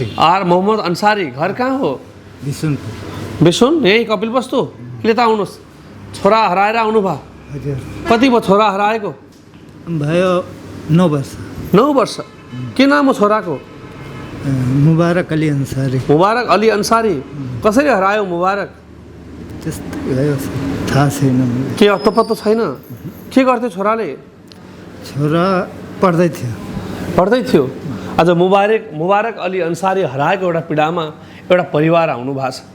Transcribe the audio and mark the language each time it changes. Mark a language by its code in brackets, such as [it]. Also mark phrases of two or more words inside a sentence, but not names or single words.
[ne] आर मोहम्मद अंसारी। घर कहाँ हो? बिसुनपुर। बिसुन यही कपिल वस्तु। ले त आउनुहोस्। छोरा हराएर आउनु भयो? हजुर। कति भयो छोरा हराएको? भयो 9 वर्ष। 9 वर्ष। के नाम हो छोराको? मुबारक अली अंसारी। मुबारक अली अंसारी। कसरी हरायो मुबारक? त्यस्तै भयो, थाहा छैन। के अत्तो छैन? के गर्थ्यो छोराले? छोरा पढ्दै थियो। पढ्दै थियो। आज मुबारक अली अंसारी हराएको एउटा पीडामा एउटा परिवार आउनु भएको छ।